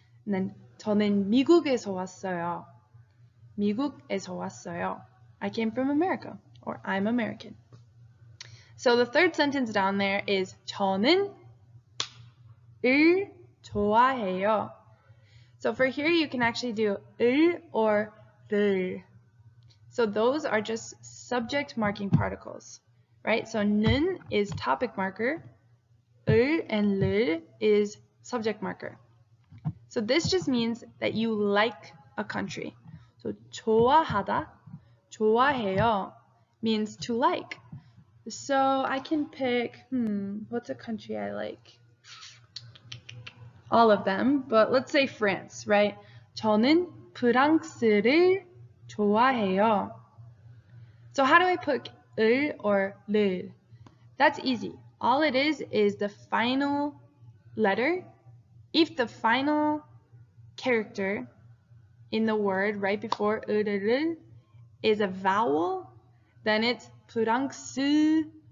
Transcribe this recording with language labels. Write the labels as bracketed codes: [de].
[ko] And then 저는 미국에서 왔어요. 미국에서 왔어요. [en] I came from America, or I'm American. So the third sentence down there is [ko] 저는 을 좋아해요. [en] So for here you can actually do 을 or 를. So those are just subject marking particles, right? So 는 is topic marker, 을 and 를 is subject marker. So this just means that you like a country. So 좋아하다, 좋아해요 means to like. So I can pick, what's a country I like? All of them, but let's say France, right? [ko] 저는 프랑스를 좋아해요. [en] So how do I put 을 or 를? That's easy. All it is the final letter. If the final character in the word right before 을 is a vowel, then it's 프랑스를.